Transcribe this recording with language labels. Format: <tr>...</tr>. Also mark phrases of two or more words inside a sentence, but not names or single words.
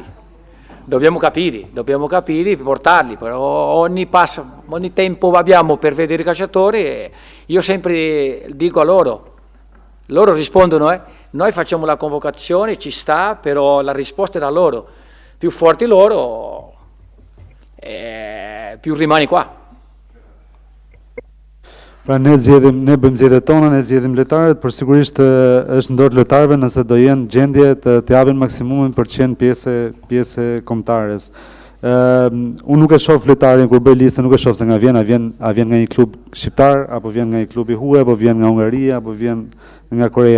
<it>Dobbiamo capire, portarli, però ogni tempo abbiamo per vedere i calciatori, e io sempre dico a loro rispondono, noi facciamo la convocazione, ci sta, però la risposta è da loro, più forti loro, più rimani qua.</it> <sq>Pra ne bëjmë zgjedhjet tona, ne zgjedhim lojtarët, por sigurisht është ndër lojtarëve nëse do jenë gjendje të japin maksimumin për të qenë pjesë e kombëtares. Unë nuk e shoh lojtarin kur bëj listën, nuk e shoh se nga vjen, a vjen nga një klub shqiptar, apo vjen nga një klub i huaj, apo vjen nga Hungaria, apo vjen nga Korea.</sq>